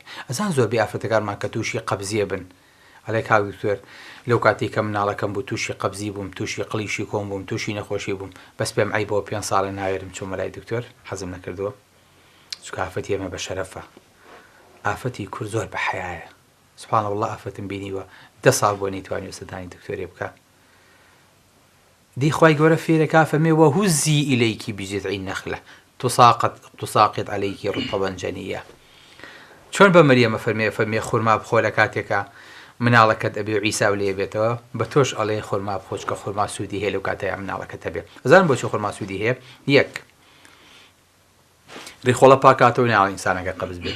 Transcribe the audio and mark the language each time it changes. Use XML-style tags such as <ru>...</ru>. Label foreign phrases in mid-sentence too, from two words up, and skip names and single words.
<ckb>ئەزان زۆربەی ئافرەتەکانمان کە تووشی قەبزیە بن، ئەڵێ کاوی دکتۆر لەو کاتێک کە مناڵەکەم بوو تووشی قەبزی بووم، تووشی قڵیشی کۆم بووم، تووشی نەخۆشی بووم، بەس پێم عیبەوە 5 ساڵە ناوێرم چوومە لای دکتۆر حەزم نەکردووە. چونکە ئافەتی ئێمە بە شەرەفە، ئافەتی کورد زۆر بە حەیایە.</ckb> <ar>سوبحان الله</ar> <ckb>ئافەتم بینیوە 10 ساڵ بۆ نەیتوانی وسەدانی دکتۆرێ بکە. دی خوای گەورە فێرەکا فەرمێ</ckb> <ar>وەهوزی ئیلەیکی بجذعی النەخلە تساقط عليك رطبا جنيا.</ar> <ckb>چۆن بە مەریەمە فەرمێ خورما بخۆ لە کاتێکە مناڵەکەت ئەبێ و عیسا لێ بێتەوە، بە تۆش ئەڵێ خورما بخۆ کە خورما سوودی هەیە لەو کاتەیە مناڵەکەت هەبێ. ئەزانم بۆچی خورما سوودی هەیە؟ یەک، ڕیخۆڵە پاکاتەوە ناڵ ئینسانەکە قەبز بێ.</ckb>